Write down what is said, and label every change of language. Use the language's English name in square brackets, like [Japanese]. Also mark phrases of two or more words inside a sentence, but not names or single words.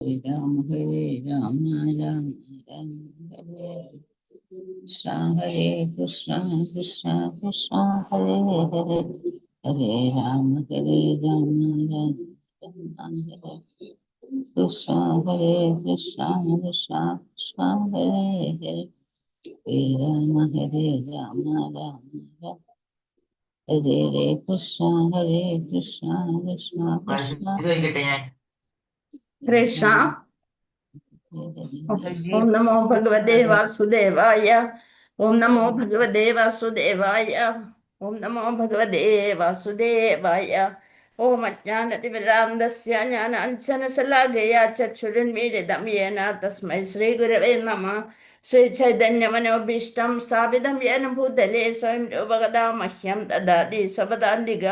[Sanskrit] Ram Hare Ram Ram Ram Hare Krishna Hare Krishna Krishna Krishna Hare Hare Hare Ram Hare Ram Ram Ram Hare Krishna Hare Krishna Krishna Krishna Hare Hare Hare Ram Hare Ram Ram Ram Hare Hare Krishna Hare Krishna Krishna Krishna കൃഷ്ണ. ഓം നമോ ഭഗവതേ വാസുദേവായ. ഓം നമോ ഭഗവതേ വാസുദേവായ. ഓം നമോ ഭഗവതേ വാസുദേവായ. ഓം അജ്ഞാനതിമിരാന്തസ്യ ജ്ഞാനാഞ്ജനശലാകയ ചക്ഷുരുന്മീലിതം യേന തസ്മൈ ശ്രീഗുരവേ നമഃ. ശ്രീചൈതന്യമനോഭീഷ്ടം സ്ഥാപിതം യേന ഭൂതലേ സ്വയം രൂപകഥാ മഹ്യം ദദാതി സ്വപദാന്തികം.